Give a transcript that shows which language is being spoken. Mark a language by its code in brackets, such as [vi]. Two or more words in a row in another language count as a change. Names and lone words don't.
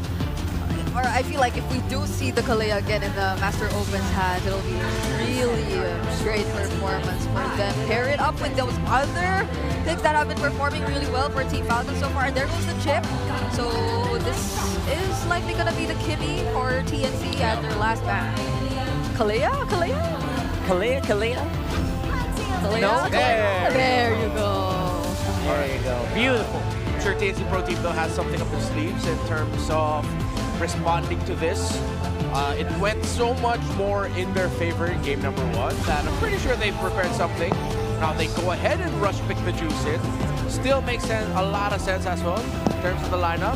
[en] Or I feel like if we do see the Kalea again in the Master Open's hands, it'll be really a great performance for them. Pair it up with those other picks that have been performing really well for Team Falcon so far. And there goes the chip. So this is likely going to be the Kimmy for TNC at their last ban. Kalea? Kalea? Kalea? Kalea? Kalea? No? There you go. There you go. Beautiful. I'm sure TNC Pro Team though has something up their sleeves in terms of responding to this. It went so much more in their favor in game number 1 that I'm pretty sure they've prepared something. Now they go ahead and rush pick the Juice in. Still makes sense, a lot of sense as well in terms of the lineup.